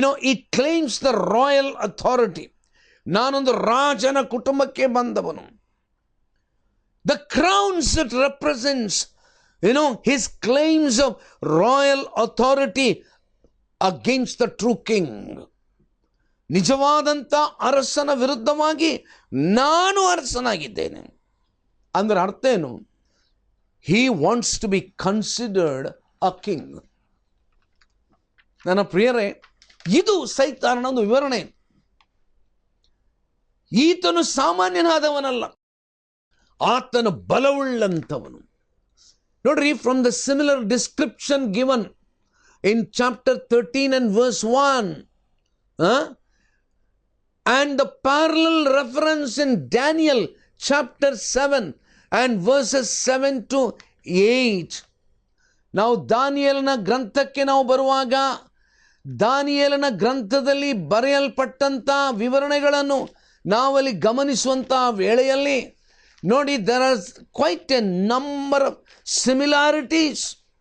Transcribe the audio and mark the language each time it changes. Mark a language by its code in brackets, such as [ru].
[en] it claims the royal authority. [kn] ನಾನೊಂದು ರಾಜನ ಕುಟುಂಬಕ್ಕೆ ಬಂದವನು. [en] The crowns it represents, his claims of royal authority against the true king. [kn] ನಿಜವಾದಂಥ ಅರಸನ ವಿರುದ್ಧವಾಗಿ ನಾನು ಅರಸನಾಗಿದ್ದೇನೆ ಅಂದ್ರೆ ಅರ್ಥ ಏನು? [en] He wants to be considered a king. [kn] ನನ್ನ ಪ್ರಿಯರೇ, ಇದು ಸೈತಾನನ ಒಂದು ವಿವರಣೆ. ಈತನು ಸಾಮಾನ್ಯನಾದವನಲ್ಲ, ಆತನು ಬಲವುಳ್ಳಂಥವನು. [en] ನೋಡ್ರಿ, from the similar description given in chapter 13 and verse 1, and the parallel reference in Daniel chapter 7 and verses 7 to 8. [kn] ನಾವು ದಾನಿಯೇಲನ ಗ್ರಂಥಕ್ಕೆ ನಾವು ಬರುವಾಗ, ದಾನಿಯೇಲನ ಗ್ರಂಥದಲ್ಲಿ ಬರೆಯಲ್ಪಟ್ಟಂಥ ವಿವರಣೆಗಳನ್ನು ನಾವಲ್ಲಿ ಗಮನಿಸುವಂಥ ವೇಳೆಯಲ್ಲಿ ನೋಡಿ, [en] there are quite a number of similarities.